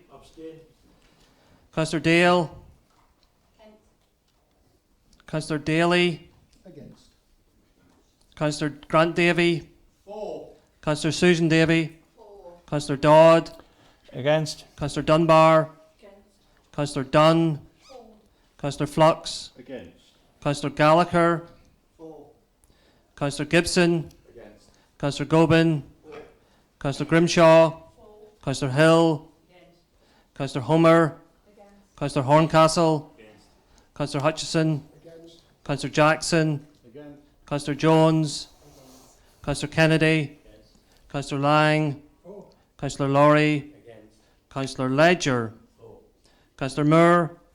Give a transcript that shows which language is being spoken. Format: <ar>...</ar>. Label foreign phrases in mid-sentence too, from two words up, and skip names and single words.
<en>Councillor Dale. Councillor Daly. Against. Councillor Grant Davy. Councillor Susan Davy. Councillor Dodd. Against. Councillor Dunbar. Councillor Dunn. Councillor Flux. Against. Councillor Gallagher. Councillor Gibson. Councillor Gobin, Councillor Grimshaw, Councillor Hill, Councillor Homer, Councillor Horncastle, Councillor Hutchison, Councillor Jackson, Councillor Jones, Councillor Kennedy, Councillor Lang, Councillor Laurie, Councillor Ledger, Councillor Moore,</en>